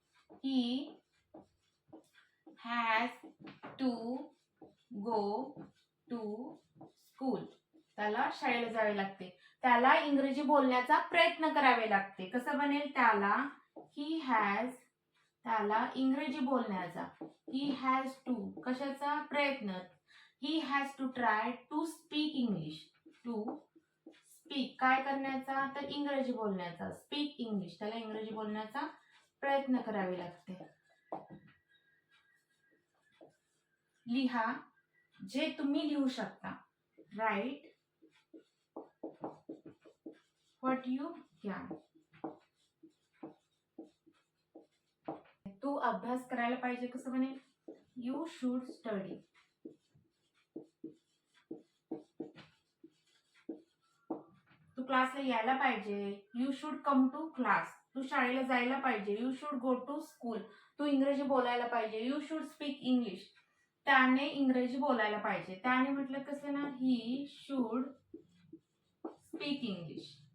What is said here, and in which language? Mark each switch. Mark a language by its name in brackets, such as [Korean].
[English] He has to go to school. [Marathi] त्याला शाळेला जावे लागते. त्याला इंग्रजी बोलण्याचा प्रयत्न करावे लागते. कसं बनेल? त्याला इंग्रजी बोलण्याचा. [English] He has to [Marathi] कशाचा प्रयत्न? [English] He has to try to speak English. To speak [Marathi] काय करण्याचा? तर इंग्रजी बोलण्याचा. [English] Speak English. [Marathi] त्याला इंग्रजी बोलण्याचा प्रयत्न करावे लागते. लिहा जे तुम्ही लिहू शकता. [English] Write what you can. [Marathi] तू अभ्यास करायला पाहिजे. कसं बनेल? [English] You should study. [Marathi] तू क्लासला यायला पाहिजे. [English] You should come to class. [Marathi] तू शाळेला जायला पाहिजे. [English] You should go to school. [Marathi] तू इंग्रजी बोलायला पाहिजे. [English] You should speak English. [Marathi] त्याने इंग्रजी बोलायला पाहिजे. त्याने म्हटलं कसं ना? [English] He should speak English.